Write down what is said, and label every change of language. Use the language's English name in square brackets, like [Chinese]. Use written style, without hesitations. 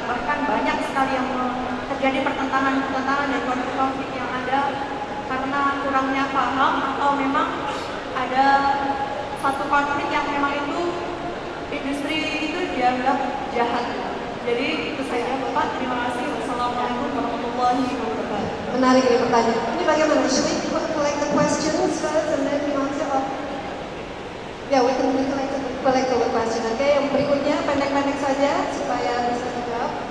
[Indonesian] Bahkan banyak sekali yang terjadi pertentangan dan konflik-konflik yang ada karena kurangnya paham, atau memang ada satu konflik yang memang itu industri itu dianggap jahat. Jadi itu saja Bapak, terima kasih. Wassalamualaikum warahmatullahi wabarakatuh. Menarik ini pertanyaan. Ini bagaimana? [English] Should we collect the questions first and then we answer? Or? Yeah, we can collect all the questions. [Indonesian] Oke, yang berikutnya pendek-pendek saja supaya bisa dijawab.